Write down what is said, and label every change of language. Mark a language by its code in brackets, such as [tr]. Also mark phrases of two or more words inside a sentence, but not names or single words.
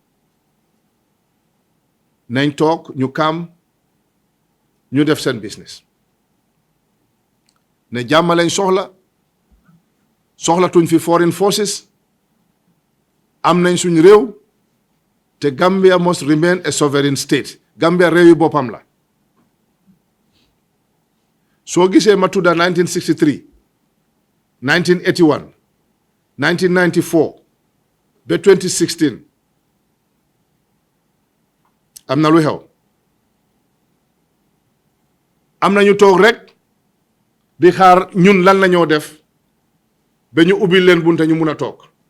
[wo] nañ toog ñu kam ñu def seen business ne jàmm lañ soxlatuñ fi [en] foreign forces [wo] am nañ suñ réew te [en] Gambia must remain a sovereign state [wo] Gambia réew yi boppam la soo gisee ma tudda 1963 1981 1994 ba 2016 am na lu xew am na ñu toog rek di xaar ñun lan la ñoo def ba ñu ubbil leen bunte ñu mun a toog